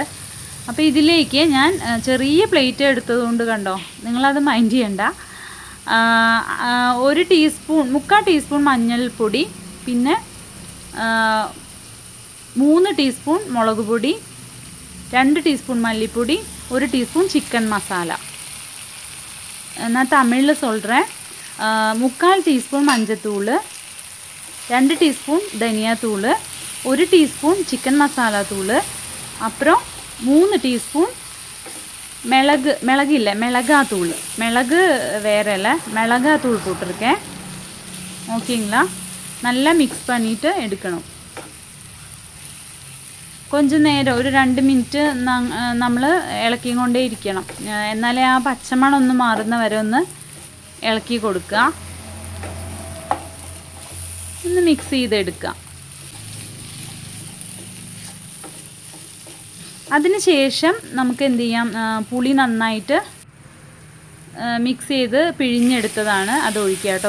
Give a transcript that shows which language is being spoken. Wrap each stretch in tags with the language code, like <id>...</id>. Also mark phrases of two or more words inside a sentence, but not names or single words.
<ml>അപ്പോൾ ഇതിലേക്ക് ഞാൻ ചെറിയ പ്ലേറ്റ് എടുത്തതുകൊണ്ട് കണ്ടോ, നിങ്ങളത് മൈൻഡ് ചെയ്യണ്ട. 1 ടീസ്പൂൺ, 3/4 ടീസ്പൂൺ മഞ്ഞൾപ്പൊടി, പിന്നെ 3 ടീസ്പൂൺ മുളക് പൊടി, 2 ടീസ്പൂൺ മല്ലിപ്പൊടി, 1 ടീസ്പൂൺ ചിക്കൻ മസാല.</ml> <ta>நான் தமிழில் சொல்கிறேன். 3/4 டீஸ்பூன் மஞ்சள்தூள், 2 டீஸ்பூன் தனியாத்தூள், 1 டீஸ்பூன் சிக்கன் மசாலா தூள், அப்புறம் 3 ടീസ്പൂൺ மிளகில்லை மிளகாத்தூள், மிளகு வேற இல்லை, மிளகாத்தூள் போட்டிருக்கேன். ஓகேங்களா? நல்லா மிக்ஸ் பண்ணிவிட்டு எடுக்கணும்.</ta> <ml>கொஞ்சം നേരം ഒരു 2 മിനിറ്റ് നമ്മൾ ഇളക്കിക്കൊണ്ടേ ഇരിക്കണം. എന്നാലേ ആ പച്ചമണം ഒന്ന് മാറുന്ന വരെ ഒന്ന് ഇളക്കി കൊടുക്കുക. ഒന്ന് മിക്സ് ചെയ്തെടുക്കുക. അതിനുശേഷം നമുക്ക് എന്ത് ചെയ്യാം, പുളി നന്നായിട്ട് മിക്സ് ചെയ്ത് പിഴിഞ്ഞെടുത്തതാണ് അത് ഒഴിക്കുക കേട്ടോ.</ml>